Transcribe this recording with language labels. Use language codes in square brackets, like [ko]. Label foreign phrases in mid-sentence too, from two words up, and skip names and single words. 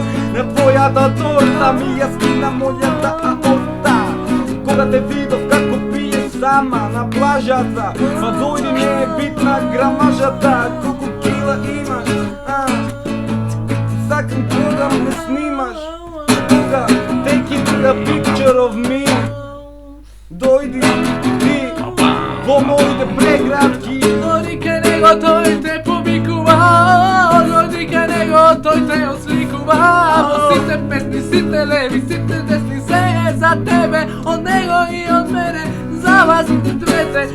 [mk] На твојата торта ми ја скина мојата аорта. Кога те видов како пиеш сама на плажата, па дојди ми е битна грамажата. Колку кила имаш, сакам кога ме снимаш, кога [en] taking a picture of me. [mk] Дојди ти во моите преградки, Дојди кај него, тој те повикува, дојди кај него, тој те осликува. Во сите песни, сите леви, сите десни, се е за тебе, од него и од мене, за вас двете.